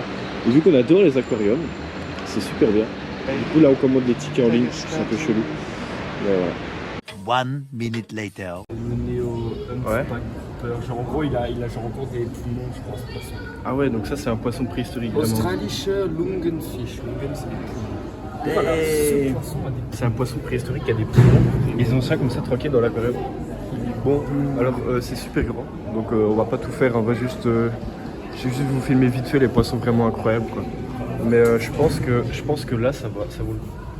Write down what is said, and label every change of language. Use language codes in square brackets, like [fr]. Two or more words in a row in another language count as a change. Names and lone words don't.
[fr] Et vu qu'on adore les aquariums, c'est super bien. Du coup là on commande des tickets en ligne, c'est un peu chelou. Voilà. [en] 1 minute later. [fr] Le Néo genre en gros il a genre encore des poumons je pense poisson. Ah ouais, donc ça c'est un poisson préhistorique. [de] Australische Lungenfisch. [fr] Lungen c'est des poumons. Voilà, ce poisson a des... C'est un poisson préhistorique qui a des poumons. Ils ont ça comme ça tranquille dans l'aquarium. Bon, alors c'est super grand, donc on va pas tout faire, on va juste vous filmer vite fait les poissons vraiment incroyables quoi. Mais je pense que là ça vaut le coup.